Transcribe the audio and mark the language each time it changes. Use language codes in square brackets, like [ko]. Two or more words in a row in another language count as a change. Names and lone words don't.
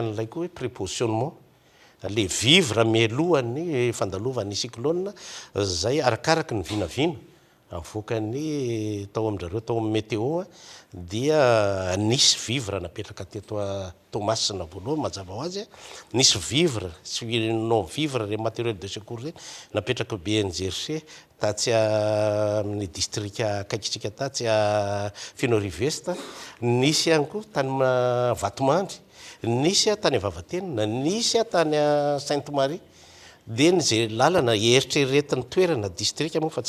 [mg] n'ilay koa hoe prépositionnement le vivre mialohan'ny fandalovany cyclone zay arakaraky ny vinavina avoakany tao amin'ndrareo tao amin'ny météo dia nisy vivre napetraka teto Thomasina voalohany mazava ho azy nisy vivre sy [fr] non vivre le matériel de secours [mg] zay napetraka BNGRC tatsy amin'ny district akaikitsika tatsy Fianarivesta nisy ihany koa tany Vatomandry nisy tany Vavatenina nisy tany Sainte-Marie dia zay lalana eritreretin'ny toerana district moa fa tsy